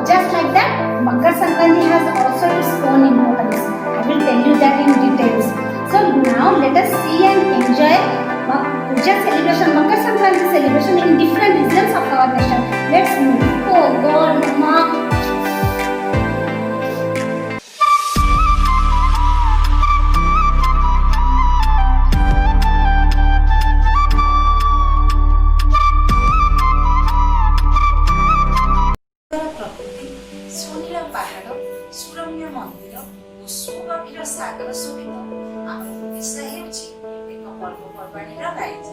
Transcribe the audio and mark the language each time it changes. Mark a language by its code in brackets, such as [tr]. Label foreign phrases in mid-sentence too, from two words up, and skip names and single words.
[en] Just like that, Makar Sankranti has also its own importance. I will tell you that in details. So now let us see and enjoy Puja celebration, Makar Sankranti celebration in different regions of our nation. Let's move. Oh God, Mama. [or] ପ୍ରକୃତି ସୁନୀଳ ପାହାଡ଼ ସୁରମ୍ୟ ମନ୍ଦିର ଓ ସୁଗଭୀର ସାଗର ଶୋଭିତ ଆମ ଓଡ଼ିଶା ହେଉଛି ଏକ ପର୍ବପର୍ବାଣୀର ରାଜ୍ୟ।